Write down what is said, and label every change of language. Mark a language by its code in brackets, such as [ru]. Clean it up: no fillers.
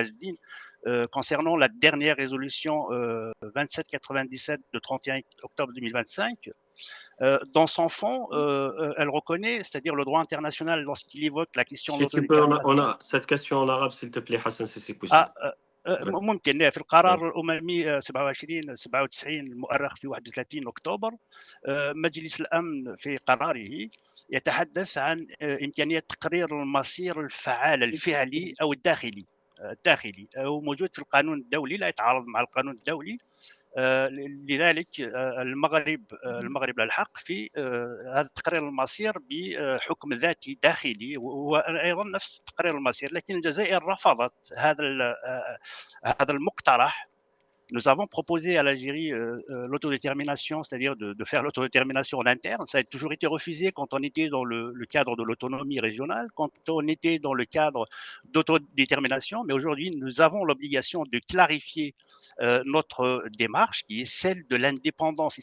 [fr] Azdine concernant la dernière résolution 2797 de 31 octobre 2025. Dans son fond, elle reconnaît, c'est-à-dire le droit international, lorsqu'il évoque la question de Si tu peux, l'autodétermination. on a cette question en arabe, s'il te plaît, Hassan, si c'est possible. [ar] ممكن في القرار الأممي 97 المؤرخ في 31 أكتوبر مجلس الأمن في قراره يتحدث عن إمكانية تقرير المصير الفعال الفعلي أو الداخلي هو موجود في القانون الدولي، لا يتعارض مع القانون الدولي. لذلك المغرب له الحق في هذا تقرير المصير بحكم ذاتي داخلي، وايضا نفس تقرير المصير، لكن الجزائر رفضت هذا المقترح. [fr] Nous avons proposé à l'Algérie l'autodétermination, c'est-à-dire de faire l'autodétermination en interne. Ça a toujours été refusé quand on était dans le cadre de l'autonomie régionale, quand on était dans le cadre d'autodétermination. Mais aujourd'hui, nous avons l'obligation de clarifier notre démarche qui est celle de l'indépendance.